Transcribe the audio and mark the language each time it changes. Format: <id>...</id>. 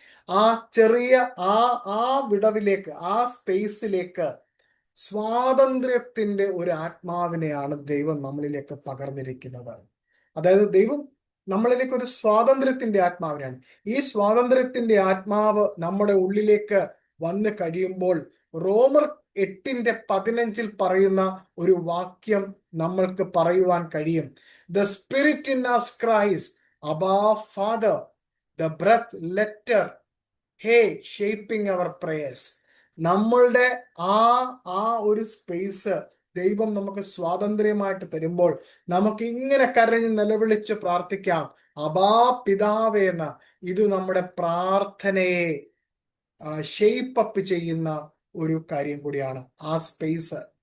<ml>ആ ചെറിയ ആ വിടവിലേക്ക്, ആ സ്പേസിലേക്ക് സ്വാതന്ത്ര്യത്തിന്റെ ഒരു ആത്മാവിനെയാണ് ദൈവം നമ്മളിലേക്ക് പകർന്നിരിക്കുന്നത്. അതായത് ദൈവം നമ്മളിലേക്ക് ഒരു സ്വാതന്ത്ര്യത്തിന്റെ ആത്മാവിനെയാണ്. ഈ സ്വാതന്ത്ര്യത്തിന്റെ ആത്മാവ് നമ്മുടെ ഉള്ളിലേക്ക് വന്നു കഴിയുമ്പോൾ റോമർ 8:15 പറയുന്ന ഒരു വാക്യം നമ്മൾക്ക് പറയുവാൻ കഴിയും.</ml> <en>The spirit in us cries, Abba Father, the breath letter, hey, shaping our prayers.</en> <ml>നമ്മളുടെ ആ ഒരു സ്പേസ് ദൈവം നമുക്ക് സ്വാതന്ത്ര്യമായിട്ട് തരുമ്പോൾ നമുക്ക് ഇങ്ങനെ കരഞ്ഞ് നിലവിളിച്ച് പ്രാർത്ഥിക്കാം, അബാ പിതാവേ എന്ന്. ഇത് നമ്മുടെ പ്രാർത്ഥനയെ</ml> <en>shape up</en> <ml>ചെയ്യുന്ന ഒരു കാര്യം കൂടിയാണ് ആ സ്പേസ്.</ml>